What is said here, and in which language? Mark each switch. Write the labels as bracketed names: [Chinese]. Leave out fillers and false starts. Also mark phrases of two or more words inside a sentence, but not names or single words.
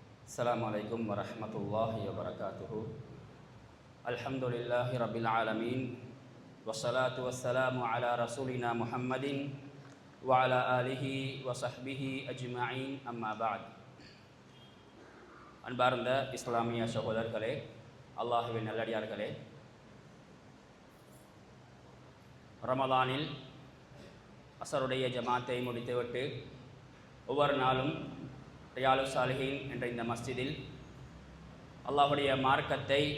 [Arabic] السلام عليكم ورحمة الله وبركاته. الحمد لله رب العالمين والصلاة والسلام على رسولنا محمد وعلى آله وصحبه أجمعين أما بعد. [Tamil] அன்பார்ந்த இஸ்லாமிய சகோதரர்களே, அல்லாஹ்வின் நல்லடியார்களே, ரமலானில் அசருடைய ஜமாத்தை முடித்துவிட்டு ஒவ்வொரு நாளும் ரியாலு சாலிஹீன் என்ற இந்த மஸ்ஜிதில் அல்லாஹுடைய மார்க்கத்தை